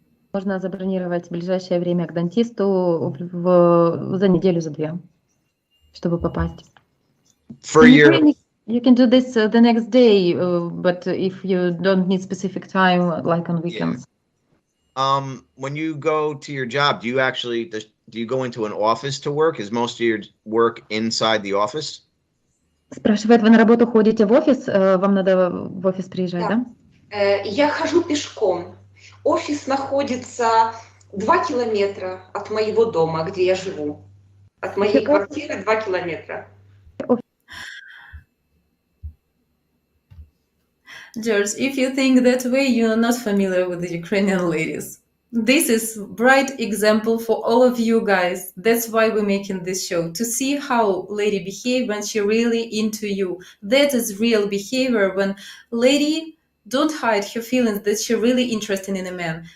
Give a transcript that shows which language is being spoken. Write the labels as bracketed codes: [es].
[ru] Можно забронировать в ближайшее время к дантисту за неделю, за 2, чтобы попасть. [en] For your You can do this the next day, but if you don't need specific time, like on weekends. when you go to your job, do you go into an office to work? Is most of your work inside the office? [ru] Спрашивает, вы на работу ходите в офис? Вам надо в офис приезжать, да? Я хожу пешком. Офис находится 2 километра от моего дома, где я живу. От моей квартиры 2 километра. [en] George, if you think that way, you're not familiar with the Ukrainian ladies. This is bright example for all of you guys. That's why we're making this show, to see how lady behave when she really into you. That is real behavior, when lady don't hide her feelings that she really interested in a man.